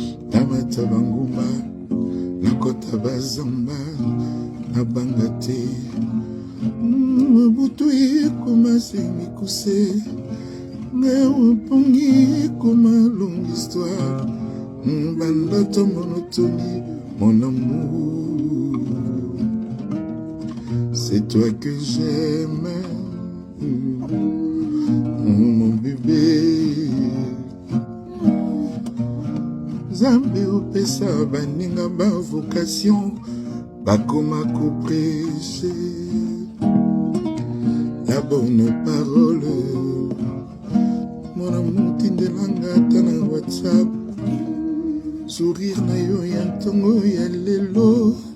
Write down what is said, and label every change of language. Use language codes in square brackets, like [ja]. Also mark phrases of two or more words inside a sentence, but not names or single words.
[ln] Tabata bangumba, nakota bazamba, nabanga te. Mm, butu ekoma se mikuse, ngai opongi ekoma [fr] longue histoire. [ln] Mm, bandoto monotoni, [fr] mon amour. C'est toi que j'aime, mm, mon bébé. [ln] Nzambe opesa baninga ba vocation, bakoma koprêche [fr] la bonne parole. Mon amour, [ln] tindelanga ata na WhatsApp. Sourire na yo ya ntongo ya lelo.